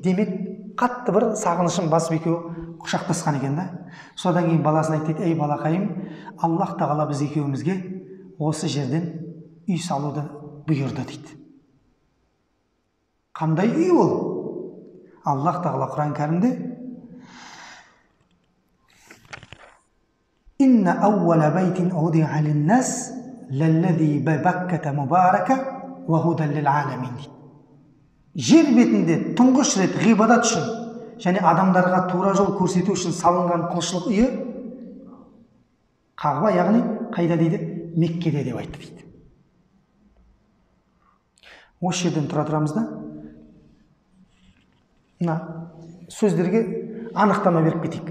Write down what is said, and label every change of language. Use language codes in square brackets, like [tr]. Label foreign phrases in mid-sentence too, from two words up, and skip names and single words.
[kk] Демек, қатты бір сағынышын басып екеуі құшақтасқан екен да. Содан кейін баласына айтты, ей балақайым, Аллах тағала біз екеуімізге осы жерден үй салуды бұйырды дейді. Қандай үй ол? Аллах тағала Құран кәрімде [ar] إن أول بيت وضع للناس للذي ببكة مباركا وهدى للعالمين [kk] дейді. Жер бетінде тұңғыш рет ғибадат үшін және адамдарға тура жол көрсету үшін салынған құлшылық үйі Қағба, яғни қайда дейді? Меккеде деп айтты дейді. Осы жерден тұра тұрамыз да мына сөздерге анықтама беріп кетейік.